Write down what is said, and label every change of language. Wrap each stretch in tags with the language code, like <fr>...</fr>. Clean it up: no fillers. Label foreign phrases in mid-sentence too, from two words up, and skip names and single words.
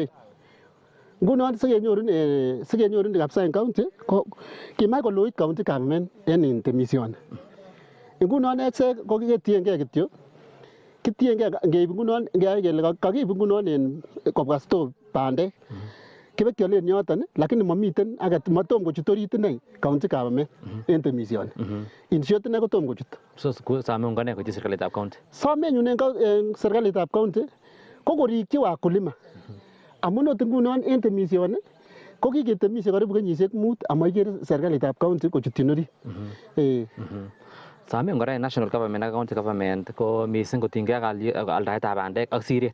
<kln>Ngunon sikenyorun kabisa en county ko kimach koloit</kln> <en>county government</en> <kln>en temisioni. Ngunon echek ko kitiengei kityo kitiengei ngeib ngunon ngeyai kele kakiib ngunon en kobwa store bandek kibekyolen yoton lakini mamiten matom kochut orit inei</kln> <en>county government</en> <kln>en temisioni.</kln> <en>In short inei kotom kochut.</en> <kln>So same ngone koityi serikalitab county. Somenyun en serikalitab county ko korikyi wakulima. Amun ot ngunon en temisioni ko kiketemisie karibu kenyisiek 5 amaikere serikalitab county kochutyin orit. Samen kora en</kln> <en>national government</en> <kln>ak</kln> <en>county government</en> <kln>ko mising kotinygei ak aldaetab bandek ak siret.</kln>